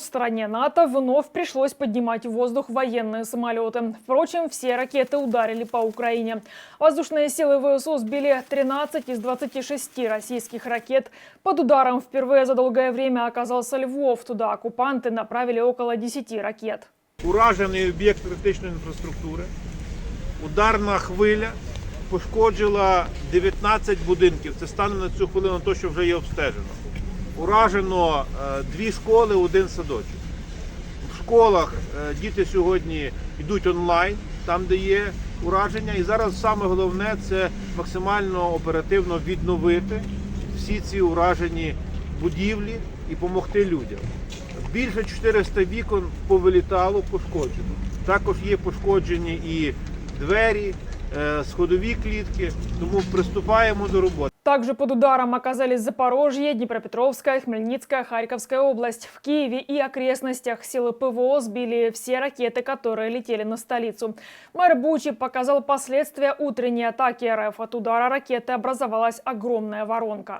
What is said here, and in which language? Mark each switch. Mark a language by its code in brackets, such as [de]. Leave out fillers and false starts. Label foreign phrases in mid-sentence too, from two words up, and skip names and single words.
[ru] Стране НАТО вновь пришлось поднимать в воздух военные самолеты. Впрочем, все ракеты ударили по Украине. Воздушные силы ВСУ сбили 13 из 26 российских ракет. Под ударом впервые за долгое время оказался Львов. Туда оккупанты направили около 10 ракет. [uk] Уражений об'єкт критичної інфраструктури. Ударна хвиля пошкоджила 19 будинків. Це стане на цю хвилину те, що вже є обстежено. Уражено 2 школи, 1 садочок. В школах діти сьогодні йдуть онлайн, там де є ураження. І зараз саме головне – це максимально оперативно відновити всі ці уражені будівлі і допомогти людям. Більше 400 вікон повилітало, пошкоджено. Також є пошкоджені і двері, сходові клітки, тому приступаємо до роботи. [ru] Также под ударом оказались Запорожье, Днепропетровская, Хмельницкая, Харьковская область. В Киеве и окрестностях силы ПВО сбили все ракеты, которые летели на столицу. Мэр Бучи показал последствия утренней атаки РФ. От удара ракеты образовалась огромная воронка.